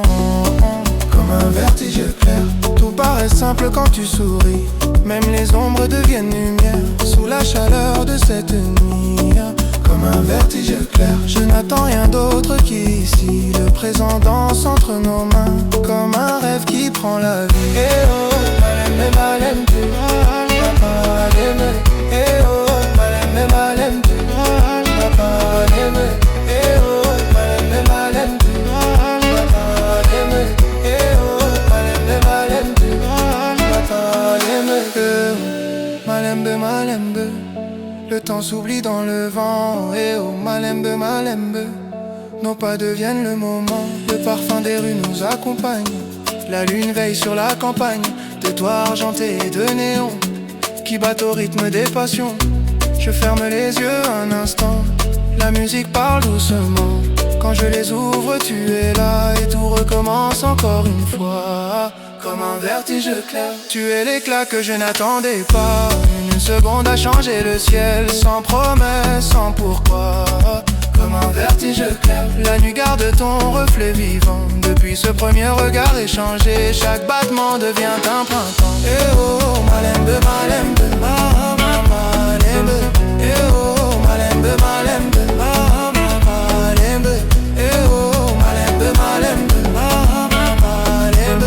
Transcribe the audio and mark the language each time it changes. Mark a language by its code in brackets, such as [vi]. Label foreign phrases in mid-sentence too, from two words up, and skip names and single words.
[fr] Comme un vertige clair, tout paraît simple quand tu souris. Même les ombres deviennent lumière sous la chaleur de cette nuit. Comme un vertige clair, je n'attends rien d'autre qu'ici. Le présent danse entre nos mains, comme un rêve qui prend la vie. [ln] Eh oh, malem malem tu, malem. Eh oh, malem malem tu, malem. Eh oh, malem malem tu, malem. Eh oh, malem malem tu, malem. Malembe malembe, [fr] le temps s'oublie dans le vent. [ln] Eh oh, malembe malembe, [fr] nos pas deviennent le moment. Le parfum des rues nous accompagne, la lune veille sur la campagne. De toits argentés et de néons qui battent au rythme des passions. Je ferme les yeux un instant, la musique parle doucement. Quand je les ouvre, tu es là et tout recommence encore une fois. Comme un vertige clair, tu es l'éclat que je n'attendais pas. Une seconde a changé le ciel, sans promesse, sans pourquoi. Comme un vertige clair, la nuit garde ton reflet vivant. Depuis ce premier regard échangé, chaque battement devient un printemps. [ln] Eh oh, malembe, malembe, malembe. Eh oh, malembe, malembe, malembe. Eh oh, malembe, malembe, malembe.